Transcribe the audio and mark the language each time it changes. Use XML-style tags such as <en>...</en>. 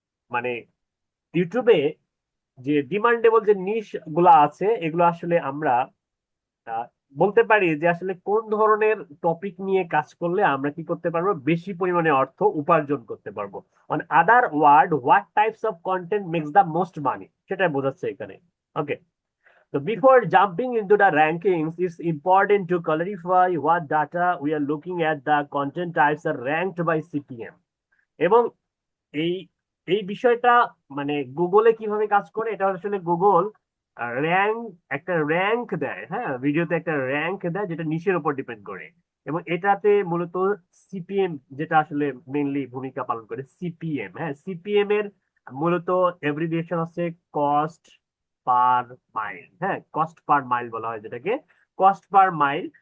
<bn>মানে ইউটিউবে যে ডিমান্ডেবল যে নিশ গুলা আছে, এগুলো আসলে আমরা আহ, বলতে পারি যে আসলে কোন ধরনের টপিক নিয়ে কাজ করলে আমরা কি করতে পারবো, বেশি পরিমাণে অর্থ উপার্জন করতে পারবো।</bn> <en>on other word, what types of content makes the most money,</en> <bn>সেটাই বোঝাচ্ছে এখানে।</bn> <en>Okay, so before jumping into the rankings, it's important to clarify what data we are looking at. The content types are ranked by CPM.</en> <bn>এবং এই এই বিষয়টা মানে গুগলে কিভাবে কাজ করে, এটা আসলে গুগল র্যাঙ্ক, একটা র্যাঙ্ক দেয়, হ্যাঁ ভিডিওতে একটা র্যাঙ্ক দেয় যেটা নিশের উপর ডিপেন্ড করে। এবং এটাতে মূলত সিপিএম যেটা আসলে মেইনলি ভূমিকা পালন করে, সিপিএম, হ্যাঁ সিপিএম এর মূলত এভরিভিয়েশন হচ্ছে কস্ট পার মাইল, হ্যাঁ কস্ট পার মাইল বলা হয় যেটাকে, কস্ট পার মাইল।</bn>